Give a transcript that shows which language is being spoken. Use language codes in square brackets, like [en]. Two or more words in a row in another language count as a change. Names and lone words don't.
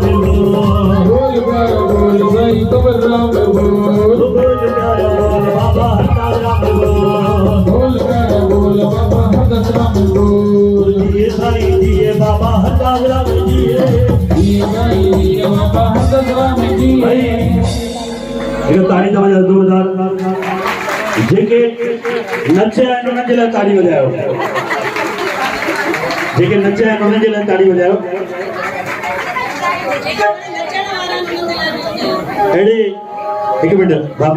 [sd] बोल प्यारो बोल साईं कंवरराम बोल प्यारा बोल बाबा हरदास राम बोल प्यारो बोल बाबा हरदास राम जिए साईं जिए बाबा हरदास राम जिए बाबा हरदास राम जी हिकु ताड़ी तव्हांजा ज़ोरदार जेके नचिया आहिनि उन्हनि जे लाइ ताड़ी वॼायो जेके नचिया आहिनि उन्हनि जे लाइ ताड़ी वॼायो अहिड़ी हिकु मिंट भाभी